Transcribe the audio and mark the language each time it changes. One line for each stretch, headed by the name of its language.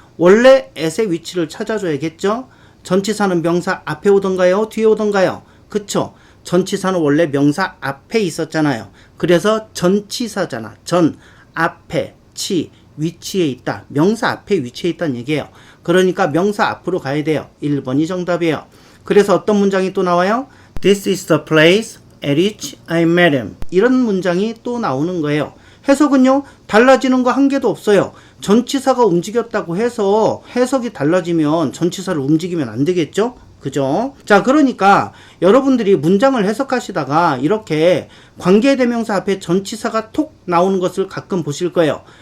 Korean: 원래 at의 위치를 찾아줘야겠죠? 전치사는 명사 앞에 오던가요? 뒤에 오던가요? 그쵸? 전치사는 원래 명사 앞에 있었잖아요. 그래서 전치사잖아. 전, 앞에, 치, 위치에 있다. 명사 앞에 위치해 있다는 얘기예요. 그러니까 명사 앞으로 가야 돼요. 1번이 정답이에요. 그래서 어떤 문장이 또 나와요?
English: This is the place at which I met him.
Korean: 이런 문장이 또 나오는 거예요. 해석은요, 달라지는 거 한 개도 없어요. 전치사가 움직였다고 해서 해석이 달라지면 전치사를 움직이면 안 되겠죠? 그죠? 자, 그러니까 여러분들이 문장을 해석하시다가 이렇게 관계대명사 앞에 전치사가 톡 나오는 것을 가끔 보실 거예요.